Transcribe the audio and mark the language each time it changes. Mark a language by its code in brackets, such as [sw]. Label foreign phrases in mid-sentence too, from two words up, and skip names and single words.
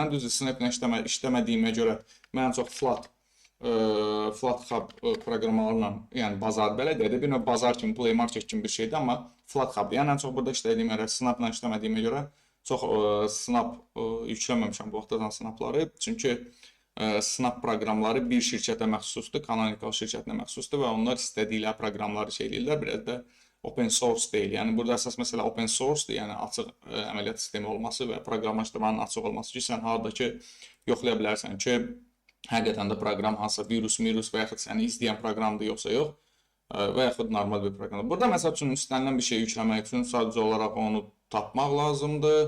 [az] Mən düzdür Snap-la işləmədiyimə görə mən çox FlatHub proqramlarla, yəni bazar belə deyək də, bir növ bazar kimi, Play Market kimi bir şeydir, amma FlatHub-dir. Yəni ən çox burada işlədiyim yerə Snap-la işləmədiyimə görə çox Snap yükləməmişəm bu vaxtadan Snap-ları. Çünki Snap proqramları bir şirkətə məxsusdur, Canonical şirkətinə məxsusdur və onlar istədikləri proqramları şey edirlər, biraz da [en] open source [az] deyil. Yəni burada əsas məsələ [en] open source- [az] dur, yəni açıq əməliyyat sistemi olması və proqramlaşdırmanın açıq olması ki, sən haradakı yoxlaya bilərsən ki, həqiqətən də proqram hansısa virus və yaxud səni izləyən proqramdır yoxsa yox və yaxud normal bir proqramdır. Burada məsəl üçün istənilən bir şey yükləmək üçün sadəcə olaraq onu tapmaq lazımdır.